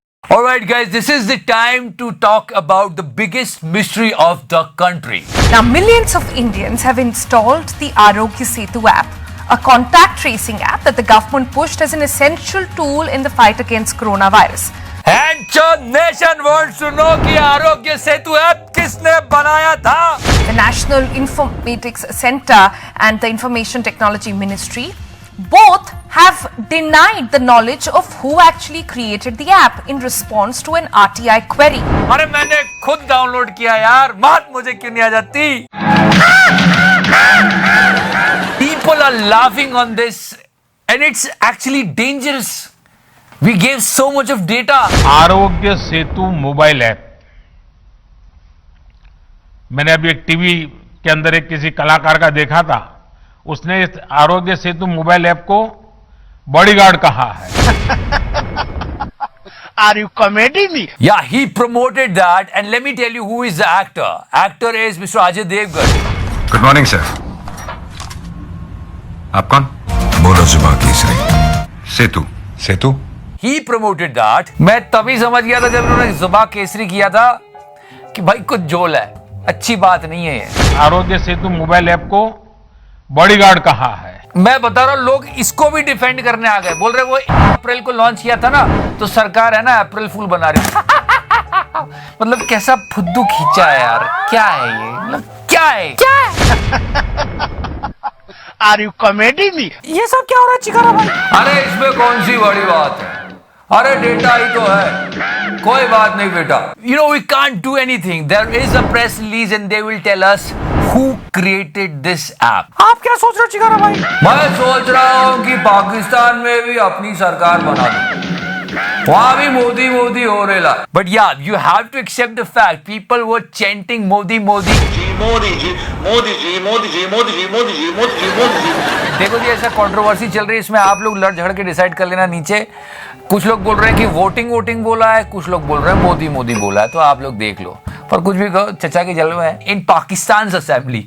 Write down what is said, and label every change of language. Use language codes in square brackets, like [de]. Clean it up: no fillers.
[en] All right, guys, this is the time to talk about the biggest mystery of the country. Now, millions of Indians have installed the Arogya Setu app, a contact tracing app that the government pushed as an essential tool in the fight against coronavirus. And nation wants to know [hi] कि Aarogya Setu app किसने बनाया था? [en] The National Informatics Center and the Information Technology Ministry both have denied the knowledge of who actually created the app in response to an RTI query. [hi] अरे मैंने खुद download किया यार, बात मुझे क्यों नहीं आ जाती? [en] People are laughing on this and it's actually dangerous. We gave so much of data. [hi] Aarogya Setu mobile app, मैंने अभी एक टीवी के अंदर एक किसी कलाकार का देखा था, उसने इस आरोग्य सेतु मोबाइल ऐप को बॉडीगार्ड कहा है। [en] Are you kidding me? Yeah, he promoted that and let me tell you who is the actor. Actor is Mr. Ajay Devgan. Good morning sir. [hi] आप कौन? बोलो जुबा केसरी। सेतु। सेतु? [en] He promoted that. [hi] मैं तभी समझ गया था जब उन्होंने जुबा केसरी किया था कि भाई कुछ जोल है, अच्छी बात नहीं है ये। आरोग्य सेतु मोबाइल ऐप को बॉडीगार्ड कहा है। मैं बता रहा हूँ, लोग इसको भी डिफेंड करने आ गए, बोल रहे वो अप्रैल को लॉन्च किया था ना, तो सरकार है ना अप्रैल फूल बना रही। मतलब कैसा फुद्दू खींचा है यार, क्या है ये, मतलब क्या है? [en] Are you kidding me? [hi] ये सब क्या हो रहा है चिकारा भाई? अरे इसमें कौन सी बड़ी बात है, अरे डेटा ही तो है, कोई बात नहीं बेटा। [en] You know we can't do anything. There is a press release and they will tell us who created this app. [hi] आप क्या सोच रहे हो चिकारा भाई? मैं सोच रहा हूँ कि पाकिस्तान में भी अपनी सरकार बना दो, वहां भी मोदी मोदी हो रेला। [en] But yeah, you have to accept the fact people were chanting Modi Modi. [hi] Modi ji, Modi ji, Modi ji, Modi ji, Modi ji, Modi ji, Modi ji. देखो जी, ऐसा कंट्रोवर्सी चल रही है, इसमें आप लोग लड़ झगड़ के डिसाइड कर लेना नीचे। कुछ लोग बोल रहे हैं कि वोटिंग बोला है, कुछ लोग बोल रहे हैं मोदी मोदी बोला है, तो आप लोग देख लो। पर कुछ भी कहो, चचा के जलवे हैं इन पाकिस्तान असेंबली।